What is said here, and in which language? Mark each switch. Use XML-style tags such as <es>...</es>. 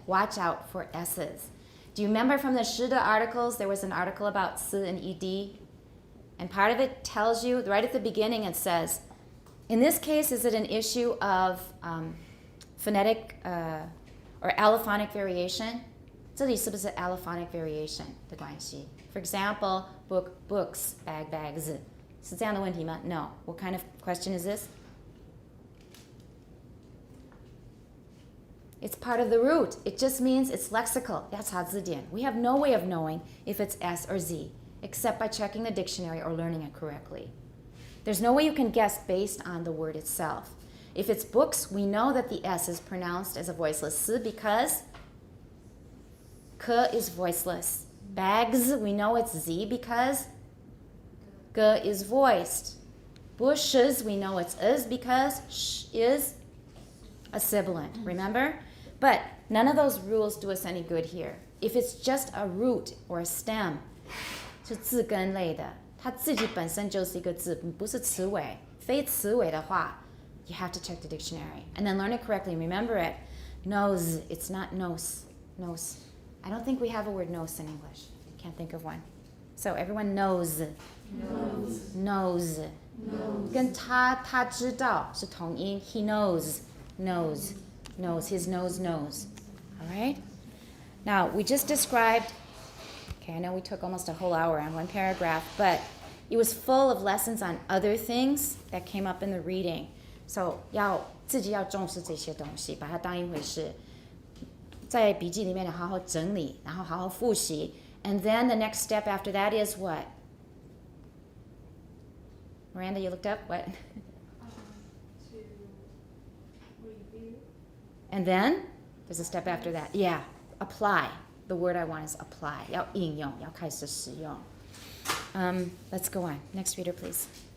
<en>Watch out for S's. Do you remember from the 诗的 articles, there was an article about S and ED? And part of it tells you, right at the beginning, it says, in this case, is it an issue of phonetic or allophonic variation?</en> <zh>这里是不是 allophonic variation 的关系?</zh> <en>For example, book, books, bag, bags.</en> <zh>是这样的问题吗?</zh> <en>No. What kind of question is this? It's part of the root. It just means it's lexical.</en> <zh>要查字典.</zh> <en>We have no way of knowing if it's S or Z, except by checking the dictionary or learning it correctly. There's no way you can guess based on the word itself. If it's books, we know that the S is pronounced as a voiceless S because K is voiceless. Bags, we know it's Z because G is voiced. Bushes, we know it's is because sh is a sibilant. Remember? But none of those rules do us any good here. If it's just a root or a stem,</en> <zh>是字根类的，它自己本身就是一个字，不是词尾。非词尾的话，</zh> <en>you have to check the dictionary and then learn it correctly. Remember it. Nose, it's not nose. Nose. I don't think we have a word nose in English. Can't think of one. So everyone knows. Knows.</en> <zh>跟他知道是同音。</zh> <en>He knows. Knows. His nose knows. All right? Now, we just described, okay, I know we took almost a whole hour on one paragraph, but it was full of lessons on other things that came up in the reading.</en> <zh>So, 自己要重视这些东西，把它当一回事。在笔记里面好好整理，然后好好复习。</zh> <en>And then the next step after that is what? Miranda, you looked up? What? To review. And then there's a step after that. Yeah, apply. The word I want is apply.</en> <zh>要应用，要开始使用。</zh> <en>Let's go on. Next reader, please.</en>